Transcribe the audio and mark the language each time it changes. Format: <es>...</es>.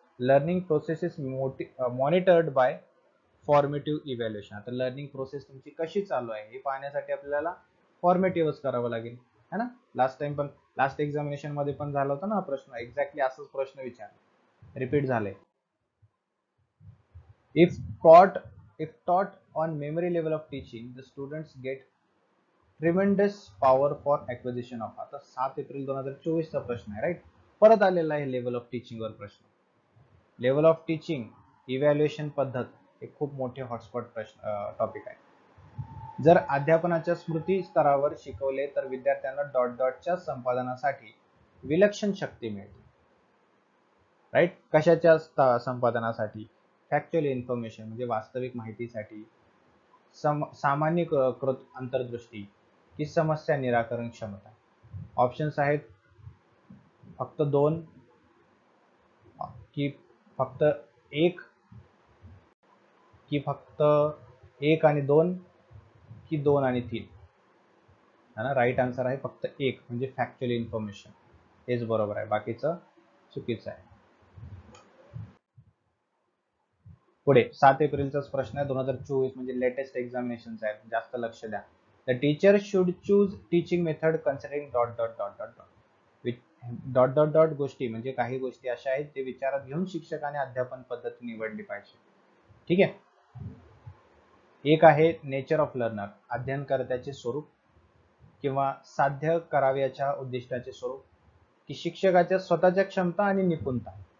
<en>Learning process is monitored by formative evaluation.</en> <mr>आता learning process तुमची कशी चालू आहे हे पाहण्यासाठी आपल्याला फॉर्मेटिव्हच करावं लागेल, है ना. लास्ट टाइम पण, लास्ट एक्झामिनेशन मध्ये पण झाला होता ना प्रश्न, एक्झॅक्टली असंच प्रश्न विचारला, रिपीट झाले.</mr> <en>If taught on memory level of teaching, the students get tremendous power for acquisition of.</en> <mr>आता 7 एप्रिल 2024 चा प्रश्न आहे, राईट. परत आलेला आहे लेवल ऑफ टीचिंग वर प्रश्न. लेवल ऑफ टीचिंग इव्हॅल्युएशन पद्धत हे खूप मोठे हॉटस्पॉट प्रश्न टॉपिक आहे. जर अध्यापनाच्या स्मृती स्तरावर शिकवले तर विद्यार्थ्यांना डॉट डॉटच्या संपादनासाठी विलक्षण शक्ती मिळते, राईट. कशाच्या संपादनासाठी, फॅक्च्युअल इन्फॉर्मेशन म्हणजे वास्तविक माहितीसाठी, सामान्यीकृत अंतर्दृष्टी की समस्या निराकरण क्षमता. ऑप्शन्स आहेत फक्त 2 की फक्त 1 की फक्त 1 आणि 2 की 2 आणि 3, है ना. राईट आन्सर आहे फक्त 1 म्हणजे फॅक्च्युअल इन्फॉर्मेशन, हेच बरोबर आहे, बाकीचं चुकीचं आहे. पुढे 7 एप्रिलचाच प्रश्न आहे, 2024 म्हणजे लेटेस्ट एक्झामिनेशन आहे, जास्त लक्ष द्या.</mr> <en>The teacher should choose teaching method considering dot dot dot dot dot.</en> <mr>Dot dot dot गोष्टी म्हणजे काही गोष्टी अशा आहेत ते विचारात घेऊन शिक्षकाने अध्यापन पद्धती निवडली पाहिजे. ठीक आहे. एक आहे नेचर ऑफ लर्नर, अध्ययनकर्त्याचे स्वरूप किंवा साध्य करावयाच्या उद्दिष्टाचे स्वरूप की शिक्षकाच्या स्वतःच्या क्षमता आणि निपुणता.</mr>